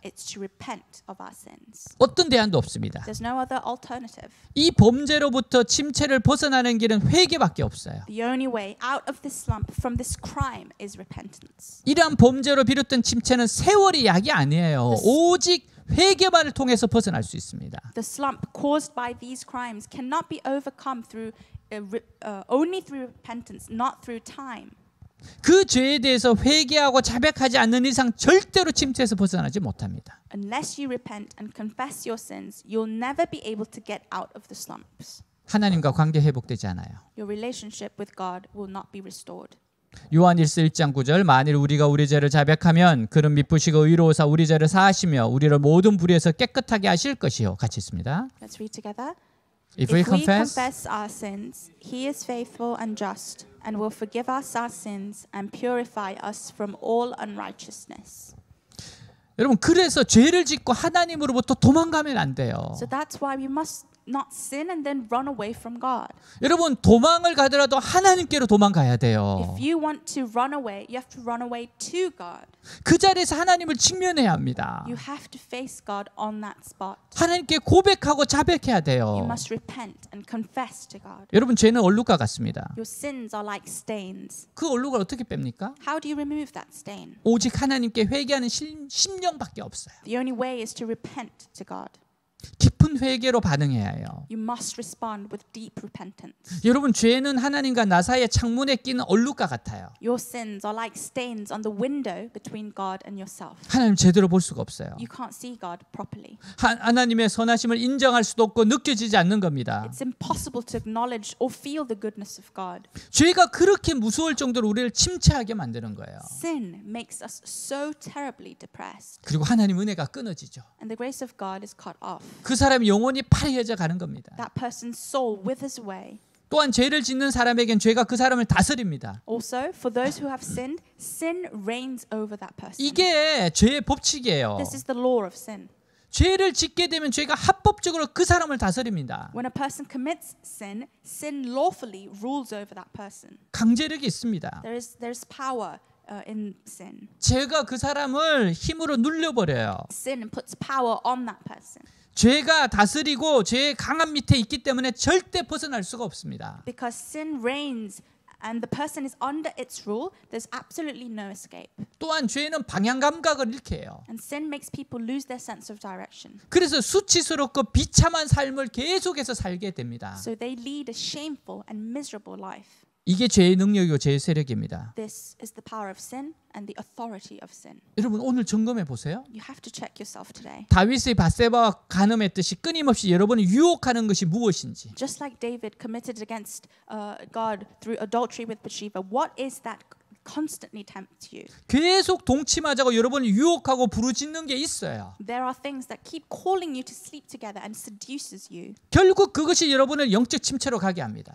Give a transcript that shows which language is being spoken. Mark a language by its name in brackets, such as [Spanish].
[English] It's to repent of our sins. [Korean] 어떤 대안도 없습니다. [English] There's no other alternative. [Korean] 이 범죄로부터 침체를 벗어나는 길은 회개밖에 없어요. [English] The only way out of this slump from this crime is repentance. [Korean] 이러한 범죄로 비롯된 침체는 세월이 약이 아니에요. 오직 회개만을 통해서 벗어날 수 있습니다. [English] The slump caused by these crimes cannot be overcome through only through repentance, not through time. [Korean] 그 죄에 대해서 회개하고 자백하지 않는 이상 절대로 침체에서 벗어나지 못합니다. [English] Unless you repent and confess your sins, you'll never be able to get out of the slumps. [Korean] 하나님과 관계 회복되지 않아요. [English] Your relationship with God will not be restored. [Korean] 요한 1서 1장 9절 만일 우리가 우리 죄를 자백하면 그는 미쁘시고 의로우사 우리 죄를 사하시며 우리를 모든 불의에서 깨끗하게 하실 것이요. 같이 있습니다. [English] Let's read together. If we confess our sins, He is faithful and just, and will forgive us our sins and purify us from all unrighteousness. [Korean] 여러분 그래서 죄를 짓고 하나님으로부터 도망가면 안 돼요. [English] So that's why we must not sin and then run away from God. [Korean] 여러분 도망을 가더라도 하나님께로 도망가야 돼요. [English] If you want to run away, you have to run away to God. [Korean] 그 자리에서 하나님을 직면해야 합니다. [English] You have to face God on that spot. [Korean] 하나님께 고백하고 자백해야 [English] You [Korean] 돼요. [English] must repent and confess to God. [Korean] 여러분 죄는 얼룩과 같습니다. [English] Your sins are like stains. [Korean] 그 얼룩을 어떻게 뺍니까? [English] How do you remove that stain? [Korean] 오직 하나님께 회개하는 심령밖에 없어요. [English] The only way is to repent to God. [Korean] 깊은 회개로 반응해야 해요. [English] You must respond with deep repentance. [Korean] 여러분 죄는 하나님과 나 사이의 창문에 끼는 얼룩과 같아요. [English] Your sins are like stains on the window between God and yourself. [Korean] 하나님 제대로 볼 수가 없어요. [English] You can't see God properly. [Korean] 하나님의 선하심을 인정할 수도 없고 느껴지지 않는 겁니다. [English] It's impossible to acknowledge or feel the goodness of God. [Korean] 죄가 그렇게 무서울 정도로 우리를 침체하게 만드는 거예요. [English] Sin makes us so terribly depressed. [Korean] 그리고 하나님 은혜가 끊어지죠. [English] And the grace of God is cut off. [Korean] 그 사람이 영혼이 파래져 가는 겁니다. [English] That person's soul withers away. [Korean] 또한 죄를 짓는 사람에겐 죄가 그 사람을 다스립니다. [English] Also, for those who have sinned, sin reigns over that person. [Korean] 이게 죄의 법칙이에요. [English] This is the law of sin. [Korean] 죄를 짓게 되면 죄가 합법적으로 그 사람을 다스립니다. [English] When a person commits sin, sin lawfully rules over that person. [Korean] 강제력이 있습니다. [English] There's power in sin. [Korean] 죄가 그 사람을 힘으로 눌려버려요. [English] Sin puts power on that person. [Korean] 죄가 다스리고 죄의 강함 밑에 있기 때문에 절대 벗어날 수가 없습니다. [English] Because sin reigns and the person is under its rule, there's absolutely no escape. [Korean] 또한 죄는 방향 감각을 잃게 해요. [English] And sin makes people lose their sense of direction. [Korean] 그래서 수치스럽고 비참한 삶을 계속해서 살게 됩니다. [English] So they lead a shameful and miserable life. [Korean] 이게 죄의 능력이고 죄의 세력입니다. [English] This is the power of sin and the authority of sin. [Korean] 여러분 오늘 점검해 보세요. [English] You have to check yourself today. [Korean] 다윗의 밧세바와 간음했듯이 끊임없이 여러분을 유혹하는 것이 무엇인지. [English] Just like David committed against God through adultery with Bathsheba, what is that constantly tempts you? [Korean] 계속 동침하자고 여러분을 유혹하고 부르짖는 게 있어요. [English] There are things that keep calling you to sleep together and seduces you. [Korean] 결국 그것이 여러분을 영적 침체로 가게 합니다.